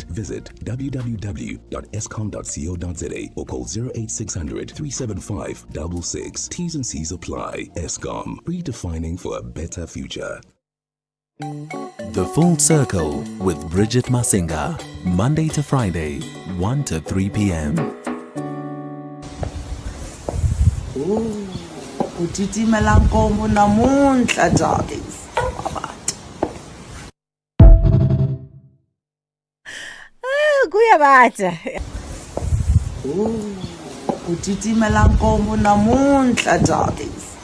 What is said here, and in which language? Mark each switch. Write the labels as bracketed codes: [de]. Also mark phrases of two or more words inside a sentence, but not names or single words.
[en] Visit www.eskom.co.za or call 08600 375 66. T's and C's apply. Eskom, redefining for a better future. The Full Circle with Bridget Masinga, Monday to Friday, 1 to 3 p.m. [ts] Utitimela nkomo namunhla darlings. Kuyabata. Utitimela nkomo namunhla darlings.